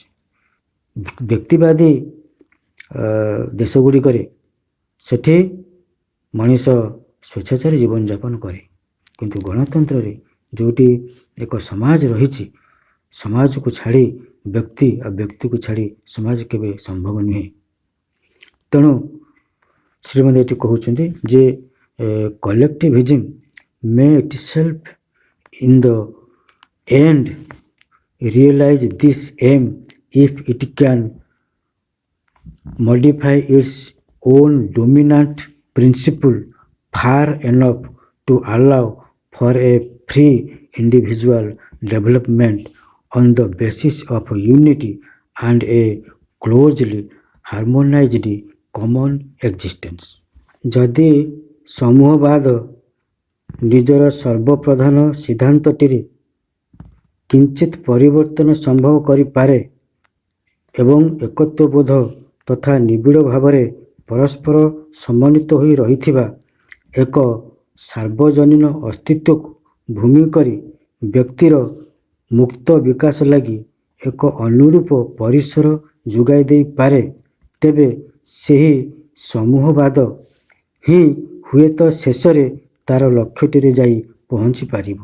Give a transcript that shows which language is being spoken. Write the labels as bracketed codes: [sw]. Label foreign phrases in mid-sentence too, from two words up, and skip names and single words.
[or] ବ୍ୟକ୍ତିବାଦୀ ଦେଶ ଗୁଡ଼ିକରେ ସେଠି ମଣିଷ ସ୍ୱେଚ୍ଛାଚାରୀ ଜୀବନଯାପନ କରେ, କିନ୍ତୁ ଗଣତନ୍ତ୍ରରେ ଯେଉଁଠି ଏକ ସମାଜ ରହିଛି, ସମାଜକୁ ଛାଡ଼ି ବ୍ୟକ୍ତି ଆଉ ବ୍ୟକ୍ତିକୁ ଛାଡ଼ି ସମାଜ କେବେ ସମ୍ଭବ ନୁହେଁ। ତେଣୁ ଶ୍ରୀଅରବିନ୍ଦ ଏଠି କହୁଛନ୍ତି ଯେ [en] collectivism may itself in the end realize this aim if it can modify its own dominant principle far enough to allow for a free individual development on the basis of unity and a closely harmonized common existence। [or] ଯଦି ସମୂହବାଦ ନିଜର ସର୍ବପ୍ରଧାନ ସିଦ୍ଧାନ୍ତଟିରେ କିଞ୍ଚିତ୍ ପରିବର୍ତ୍ତନ ସମ୍ଭବ କରିପାରେ ଏବଂ ଏକତ୍ୱବୋଧ ତଥା ନିବିଡ଼ ଭାବରେ ପରସ୍ପର ସମନ୍ୱିତ ହୋଇ ରହିଥିବା ଏକ ସାର୍ବଜନୀନ ଅସ୍ତିତ୍ୱକୁ ଭୂମି କରି ବ୍ୟକ୍ତିର ମୁକ୍ତ ବିକାଶ ଲାଗି ଏକ ଅନୁରୂପ ପରିସର ଯୋଗାଇ ଦେଇପାରେ, ତେବେ ସେହି ସମୂହବାଦ ହିଁ ହୁଏତ ଶେଷରେ ତା'ର ଲକ୍ଷ୍ୟଟିରେ ଯାଇ ପହଞ୍ଚି ପାରିବ।